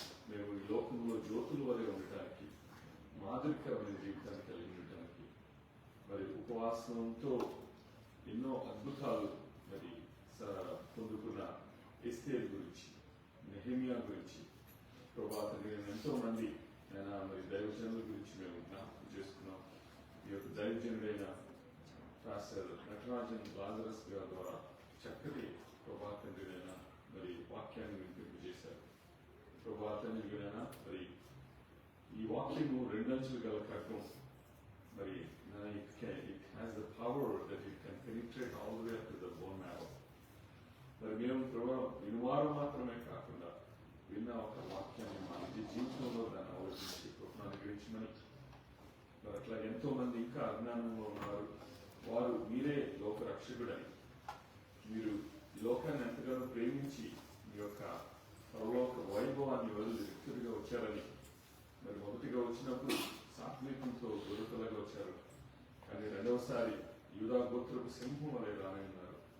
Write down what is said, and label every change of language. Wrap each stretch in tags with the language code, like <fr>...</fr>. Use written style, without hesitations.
<te>మేము ఈ లోకంలో జ్యోతుల వలె ఉండటానికి, మాదిరికరమైన జీవితాన్ని కలిగి ఉండటానికి, మరి ఉపవాసంతో ఎన్నో అద్భుతాలు మరి పొందుకున్న ఎస్తేర్ గురించి, నెహెమియా గురించి, ప్రభాతంగా ఎంతో మంది మరి దైవజనుల గురించి మేము జ్ఞాపకం చేసుకున్నాం. ఈ యొక్క దైవజనుడైన పాస్టర్ నటరాజన్ లాజరస్ గారి ద్వారా చక్కటి ప్రభాతంగా మరి వాక్యాన్ని వినిపింపజేశారు. ప్రభాతాన్ని వినైనా మరి ఈ వాక్యము రెండంచులు గల ఖడ్గం మరి</te> <en>it has the power that it can penetrate all the way up to the bone marrow.</en> <te>మరి మేము ప్రభావ వినువారు మాత్రమే కాకుండా విన్న ఒక వాక్యాన్ని మా నిజ జీవితంలో దాన్ని ఆలోచించి కృపను గ్రహించమని మరి అట్లా ఎంతో మంది ఇంకా అజ్ఞానంలో ఉన్నారు. వారు మీరే లోక రక్షకుడని, మీరు లోకాన్ని ఎంతగానో ప్రేమించి మీ యొక్క పరలోక వైభవాన్ని వదిలి వ్యక్తులుగా వచ్చారని, మరి మొదటిగా వచ్చినప్పుడు సాత్వికంతో గొర్రెపిల్లగా వచ్చారు, కానీ రెండవసారి యూదా గోత్రపు సింహం వలె రానున్నారు.</te>